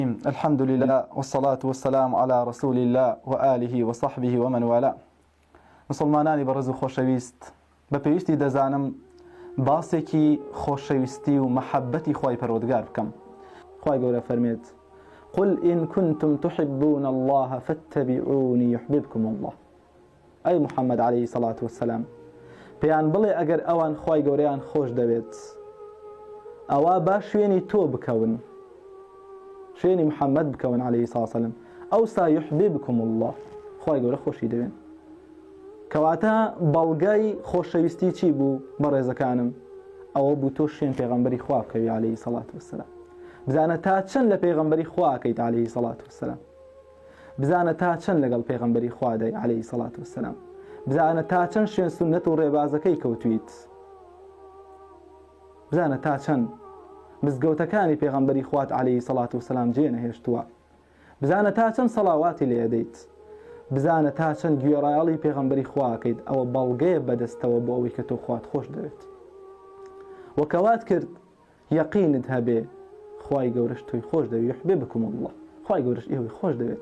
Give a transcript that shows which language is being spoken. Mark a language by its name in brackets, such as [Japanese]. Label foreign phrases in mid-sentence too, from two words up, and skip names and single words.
[Arabic] الحمد لله والصلاة والسلام على رسول الله وآله وصحبه ومن والاه. [Central Kurdish] مسلمانانی بەڕێز و خۆشەویست، بە پێویستی دەزانم باسێکی خۆشەویستی و مەحەبەتی خوای پەروەردگار بکەم. خوای گەورە فەرمێت: [Arabic] قل إن كنتم تحبون الله فاتبعوني يحببكم الله. أي محمد عليه الصلاة والسلام [Central Kurdish] پێیان بڵێ ئەگەر ئەوان خوای گەورەیان خۆش دەوێت، ئەوا با شوێنی تۆ بکەون، شوێنی محەممەد بکەون [Arabic] عليه الصلاة والسلام، [Central Kurdish] ئەوسا [Arabic] يحببكم الله، [Central Kurdish] خوای گەورە خۆشی دەوێن. کەواتە بەڵگای خۆشەویستی چی بوو بەڕێزەکانم؟ ئەوە بوو تۆ شوێن پێغەمبەری خوا بکەوی [Arabic] عليه الصلاة والسلام. [Central Kurdish] بزانە تا چەند لە پێغەمبەری خوا ئەکەیت [Arabic] عليه الصلاة والسلام، [Central Kurdish] بزانە تا چەند لەگەڵ پێغەمبەری خوا دەی [Arabic] عليه الصلاة والسلام، [Central Kurdish] بزانە تا چەند شوێن سونەت و ڕێبازەکەی کەوتویت، بزانە تا چەند مزگەوتەکانی پێغەمبەری خوات [Arabic] عليه الصلاة والسلام [Central Kurdish] جێ نەهێشتووە، بزانە تا چەند سەڵاواتی لێ دەیت، بزانە تا چەند گوێڕایەڵی پێغەمبەری خوا ئەکەیت. ئەوە بەڵگەیە بەدەستەوە بۆ ئەوەی کە تۆ خوات خۆش دەوێت. وەکەوات کرد یەقینت هەبێ خوای گەورەش تۆی خۆش دەوێت، [Arabic] یحببکم الله، [Central Kurdish] خوای گەورەش ئێوەی خۆش دەوێت.